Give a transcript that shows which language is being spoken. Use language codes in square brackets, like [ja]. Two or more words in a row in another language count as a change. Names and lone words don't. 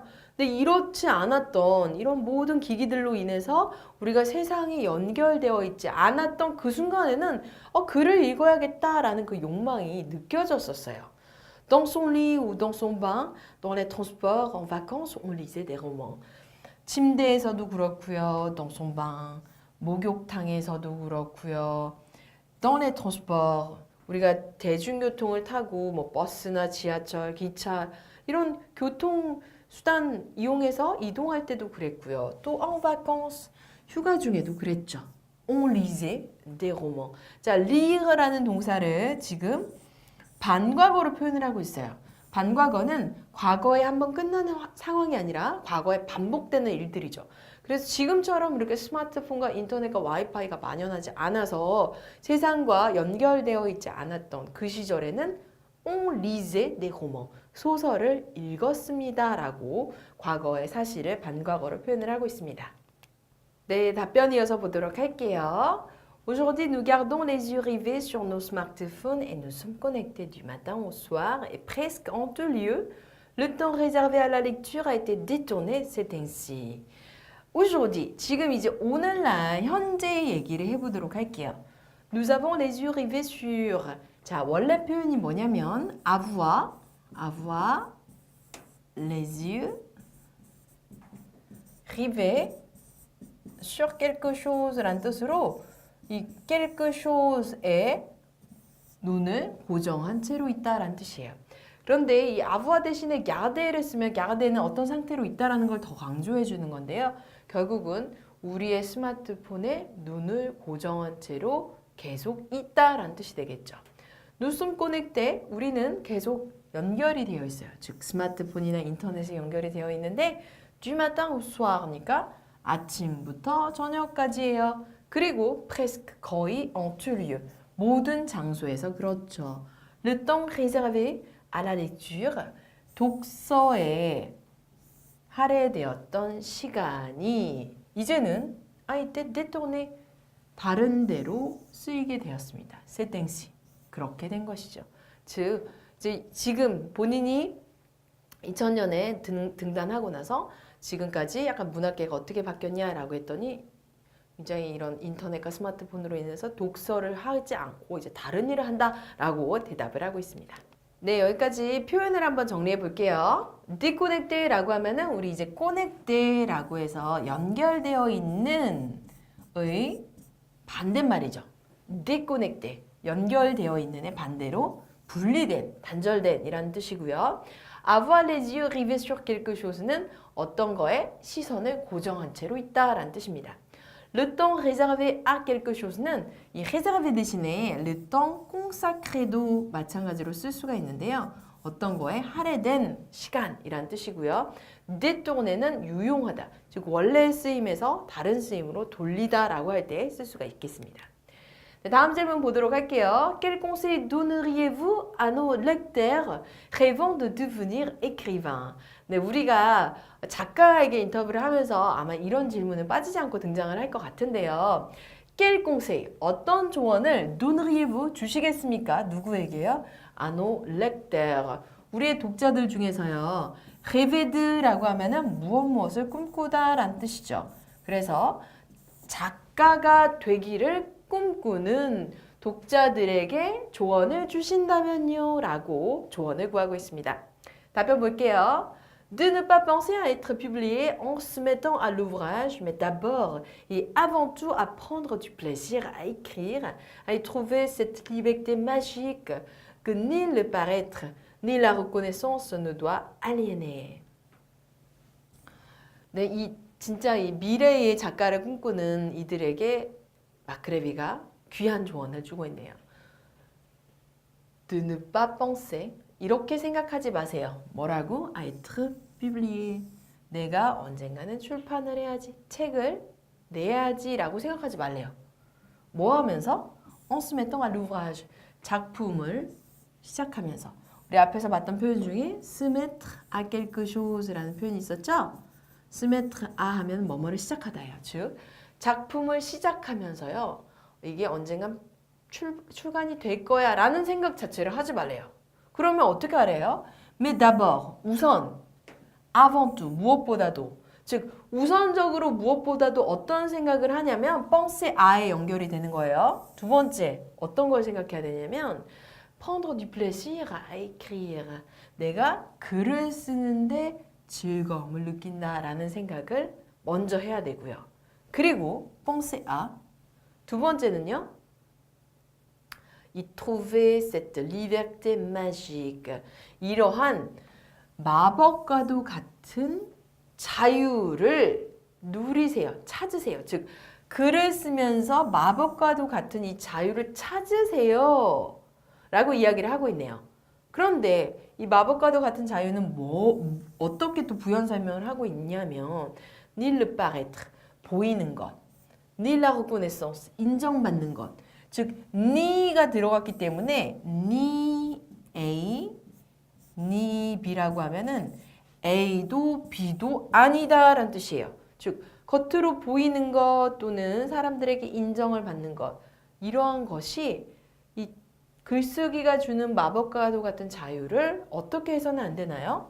[ko] 근데 이렇지 않았던 이런 모든 기기들로 인해서 우리가 세상에 연결되어 있지 않았던 그 순간에는 글을 읽어야겠다라는 그 욕망이 느껴졌었어요. [fr] Dans son lit ou dans son bain, dans les transports, en vacances, on lisait des romans. [ko] 침대에서도 그렇고요. [fr] dans son bain, [ko] 목욕탕에서도 그렇고요. [fr] dans les transports, [ko] 우리가 대중교통을 타고 뭐 버스나 지하철, 기차 이런 교통수단 이용해서 이동할 때도 그랬고요. [fr] 또 en vacances, [ko] 휴가 중에도 그랬죠. [fr] On lisait des romans. [ko] 자, lire라는 동사를 지금 반과거로 표현을 하고 있어요. 반과거는 과거에 한번 끝나는 상황이 아니라 과거에 반복되는 일들이죠. 그래서 지금처럼 이렇게 스마트폰과 인터넷과 와이파이가 만연하지 않아서 세상과 연결되어 있지 않았던 그 시절에는 [fr] on lisait des romans, [ko] 소설을 읽었습니다 라고 과거의 사실을 반과거로 표현을 하고 있습니다. 네, 답변 이어서 보도록 할게요. [fr] Aujourd'hui, nous gardons les yeux rivés sur nos smartphones et nous sommes connectés du matin au soir et presque en tout lieu. Le temps réservé à la lecture a été détourné, c'est ainsi. Aujourd'hui, [ko] 지금 이제 오늘날 현재 얘기를 해보도록 할게요. [fr] Nous avons les yeux rivés sur. [ko] 자, 원래 표현이 뭐냐면 [fr] avoir les yeux rivés sur quelque chose [ko] 란 뜻으로 이 [fr] quelque chose [ko] 에 눈을 고정한 채로 있다라는 뜻이에요. 그런데 이 avoir 대신에 garder를 쓰면 garder는 어떤 상태로 있다라는 걸 더 강조해 주는 건데요. 결국은 우리의 스마트폰에 눈을 고정한 채로 계속 있다라는 뜻이 되겠죠. [fr] Nous sommes connectés, [ko] 우리는 계속 연결이 되어 있어요. 즉 스마트폰이나 인터넷에 연결이 되어 있는데 [fr] du matin au soir [ko] 니까 아침부터 저녁까지예요. 그리고 presque 거의 [fr] en tout lieu [ko] 모든 장소에서 그렇죠. [fr] Le temps réservé à la lecture [ko] 독서에 할애되었던 시간이 이제는 [fr] a été détourné [ko] 다른 데로 쓰이게 되었습니다. [fr] C'est ainsi [ko] 그렇게 된 것이죠. 즉 이제 지금 본인이 2000년에 등단하고 나서 지금까지 약간 문학계가 어떻게 바뀌었냐라고 했더니 굉장히 이런 인터넷과 스마트폰으로 인해서 독서를 하지 않고 이제 다른 일을 한다라고 대답을 하고 있습니다. 네, 여기까지 표현을 한번 정리해 볼게요. déconnecté라고 하면은 우리 이제 connecté라고 해서 연결되어 있는 의 반대말이죠. déconnecté, 연결되어 있는의 반대로 분리된, 단절된 이라는 뜻이고요. [fr] avoir les yeux rivés sur quelque chose [ko] 는 어떤 거에 시선을 고정한 채로 있다라는 뜻입니다. [fr] Le temps réservé à quelque chose [ko] 는 이 réservé 대신에 [fr] le temps consacré [ko] 도 마찬가지로 쓸 수가 있는데요. 어떤 거에 할애된 시간이란 뜻이고요. détourné는 유용하다, 즉 원래 쓰임에서 다른 쓰임으로 돌리다라고 할 때 쓸 수가 있겠습니다. 네, 다음 질문 보도록 할게요. [fr] Quel conseil donneriez-vous à nos lecteurs rêvant de devenir écrivain? [ko] 네, 우리가 작가에게 인터뷰를 하면서 아마 이런 질문은 빠지지 않고 등장을 할 것 같은데요. [fr] Quel conseil, [ko] 어떤 조언을 donneriez-vous 주시겠습니까? 누구에게요? [fr] À nos lecteurs, [ko] 우리의 독자들 중에서요. rêve드라고 하면은 무엇을 꿈꾸다라는 뜻이죠. 그래서 작가가 되기를 꿈꾸는 독자들에게 조언을 주신다면요 라고 조언을 구하고 있습니다. 답변 볼게요. [fr] De ne pas penser à être publié en se mettant à l'ouvrage, mais d'abord et avant tout à prendre du plaisir à écrire, à y trouver cette liberté magique que ni le paraître, ni la reconnaissance ne doit aliéner. [ko] 네, 진짜 이 미래의 작가를 꿈꾸는 이들에게 마크레비가 귀한 조언을 주고 있네요. [fr] De ne pas penser, [ko] 이렇게 생각하지 마세요. 뭐라고? [fr] À être publié, [ko] 내가 언젠가는 출판을 해야지, 책을 내야지 라고 생각하지 말래요. 뭐 하면서? [fr] En se mettant à l'ouvrage, [ko] 작품을 시작하면서. 우리 앞에서 봤던 표현 중에 [fr] se mettre à quelque chose [ko] 라는 표현이 있었죠? [fr] se mettre à [ko] 하면 뭐뭐를 시작하다예요. 즉 작품을 시작하면서요. 이게 언젠간 출간이 될 거야 라는 생각 자체를 하지 말래요. 그러면 어떻게 하래요? [fr] Mais d'abord, 우선, avant tout, [ko] 무엇보다도. 즉 우선적으로 무엇보다도 어떤 생각을 하냐면 [fr] penser a [ko] 에 연결이 되는 거예요. 두 번째, 어떤 걸 생각해야 되냐면 [fr] prendre du plaisir à écrire, [ko] 내가 글을 쓰는데 즐거움을 느낀다라는 생각을 먼저 해야 되고요. [fr] 그리고 penser à, [ko] 두 번째는요. [fr] y trouver cette liberté magique, [ko] 이러한 마법과도 같은 자유를 누리세요. 찾으세요. 즉 글을 쓰면서 마법과도 같은 이 자유를 찾으세요 라고 이야기를 하고 있네요. 그런데 이 마법과도 같은 자유는 어떻게 또 부연 설명을 하고 있냐면 [fr] ni le paraître, [ko] 보이는 것, [fr] ni la reconnaissance, [ko] 인정받는 것. 즉 ni가 들어갔기 때문에 [fr] ni A, ni B [ko] 라고 하면은 A도 B도 아니다라는 뜻이에요. 즉 겉으로 보이는 것 또는 사람들에게 인정을 받는 것, 이러한 것이 이 글쓰기가 주는 마법과도 같은 자유를 어떻게 해서는 안 되나요?